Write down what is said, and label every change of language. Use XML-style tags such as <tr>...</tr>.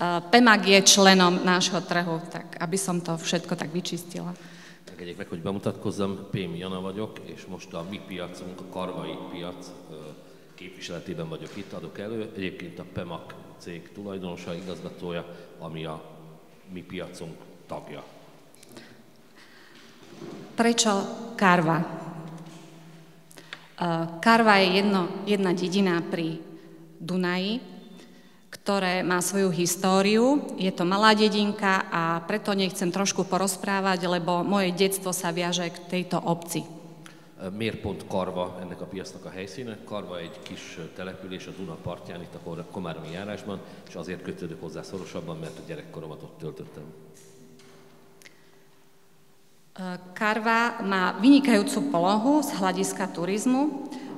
<sk>PEMAG je členom nášho trhu, tak aby som to všetko tak vyčistila.</sk> <hu>Engedjék meg, hogy bemutatkozzam, Pém Jana vagyok, és most a mi piacunk, a karvai piac képviseletében vagyok itt, adok elő. Egyébként a PEMAG cég tulajdonosa, igazgatója, ami a mi piacunk tagja.</hu> <sk>Prečo Karva? Karva je jedna dedina pri Dunaji, ktoré má svoju históriu. Je to malá dedinka a preto nechcem trošku porozprávať, lebo moje detstvo sa viaže k tejto obci.</sk> <hu>Miért pont Karva ennek a piacnak a helyszíne? Karva egy kis település a Duna partján, itt a komáromi járásban, és azért kötődök hozzá szorosabban, mert a gyerekkoromat ott töltöttem.</hu> <sk>Karva má vynikajúcu polohu z hľadiska turizmu.</sk>